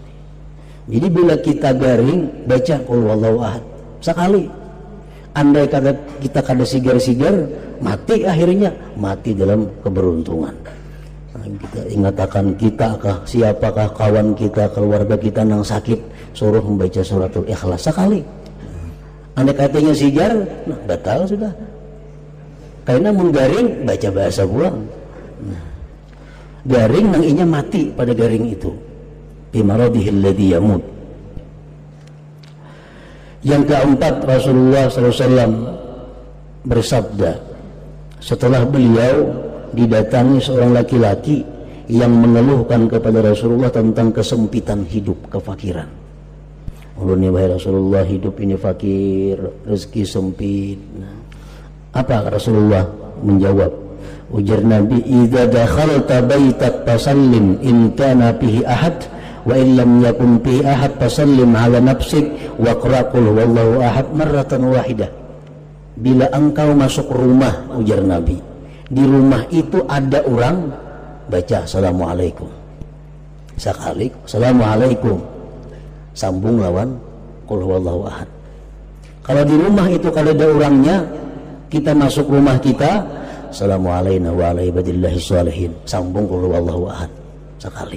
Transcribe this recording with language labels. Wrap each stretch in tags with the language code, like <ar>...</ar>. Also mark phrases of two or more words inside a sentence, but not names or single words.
<bjn>Jadi bila kita garing, baca</bjn> <ar>قل هو الله أحد</ar> <bjn>sekali. Andai kata kita kada sigar-sigar, mati akhirnya, mati dalam keberuntungan.</bjn> <id>Nah, kita ingatkan siapakah kawan kita, keluarga kita yang sakit, suruh membaca suratul Ikhlas sekali.</id> <bjn>Andai katanya sigar, nah batal sudah. Karena menggaring, baca bahasa buang. Nah, garing nang inya mati pada garing itu.</bjn> <ar>بمرضه الذي يموت.</ar> <id>Yang keempat, Rasulullah SAW bersabda, setelah beliau didatangi seorang laki-laki yang mengeluhkan kepada Rasulullah tentang kesempitan hidup, kefakiran.</id> <bjn>Ulunnya wahai Rasulullah, hidup ini fakir, rezeki sempit.</bjn> <id>Nah, apa Rasulullah menjawab?</id> <bjn>Ujar Nabi,</bjn> <ar>"إذا دخلت بيتك فسلم إن كان فيه أحد وإن لم يكن فيه أحد فسلم على نفسك واقرأ قل هو الله أحد مرة واحدة."</ar> <bjn>Bila engkau masuk rumah, ujar Nabi, di rumah itu ada orang, baca assalamualaikum sekali, assalamualaikum, sambung lawan</bjn> <ar>قل هو الله أحد.</ar> <id>Kalau di rumah itu kalau ada orangnya, kita masuk rumah kita,</id> <ar>السلام عليكم وعلى عباد الله الصالحين,</ar> <id>sambung</id> <ar>قل هو الله أحد</ar> <id>sekali.</id>